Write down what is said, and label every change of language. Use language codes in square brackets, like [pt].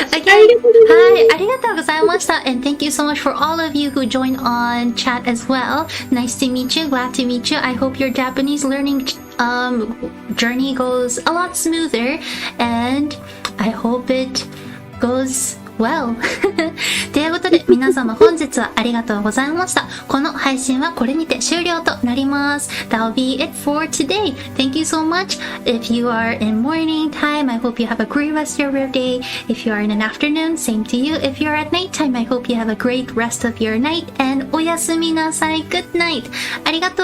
[ja] Again, ありがとうございました。 [en] And thank you so much for all of you who joined on chat as well. Nice to meet you. Glad to meet you. I hope your Japanese learning journey goes a lot smoother. And I hope it goes well. [ja] ということで皆様本日はありがとうございました。この配信はこれにて終了となります。 [en] That'll be it for today. Thank you so much. If you are in morning time, I hope you have a great rest of your day. If you are in an afternoon, same to you. If you are at night time, I hope you have a great rest of your night. And [ja] おやすみなさい. [en] Good night. [ja] ありがとう